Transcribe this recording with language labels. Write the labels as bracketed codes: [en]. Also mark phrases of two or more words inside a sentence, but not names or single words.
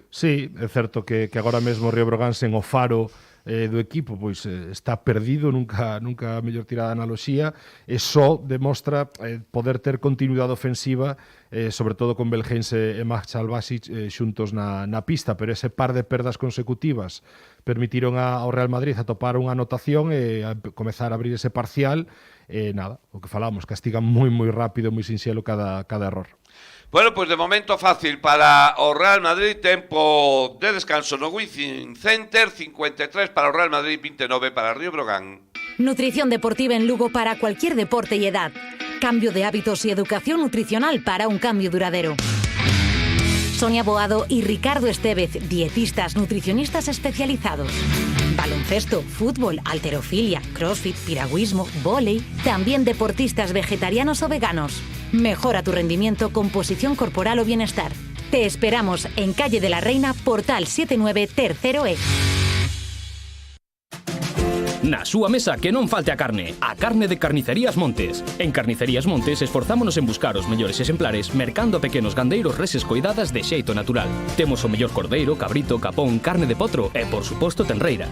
[gl] Sí, é certo que agora mesmo o Río Breogán sen o faro do equipo pois está perdido, nunca a mellor tirada analoxía, e só demostra poder ter continuidade ofensiva, sobre todo con Belhens e Marshall Basic xuntos na pista, pero ese par de perdas consecutivas permitiron ao Real Madrid atopar unha anotación e a comezar a abrir ese parcial, e nada, o que falamos, castigan moi rápido, moi sinxelo cada error. [es] Bueno, pues [gl] de momento fácil para o Real Madrid, tempo de descanso no Wizzing Center, 53 para o Real Madrid, 29 para Río Breogán. [es] Nutrición deportiva en Lugo para cualquier deporte y edad. Cambio de hábitos y educación nutricional para un cambio duradero. Sonia Boado y Ricardo Estevez, dietistas nutricionistas especializados. Baloncesto, fútbol, halterofilia, crossfit, piragüismo, vóley. También deportistas vegetarianos o veganos. Mejora tu rendimiento, composición corporal o bienestar. Te esperamos en Calle de la Reina, Portal 79, tercero E. [gl] Na súa mesa que non falte a carne de Carnicerías Montes. En Carnicerías Montes esforzámonos en buscar os mellores exemplares mercando a pequenos gandeiros reses coidadas de xeito natural. Temos o mellor cordeiro, cabrito, capón, carne de potro e, por suposto, tenreira.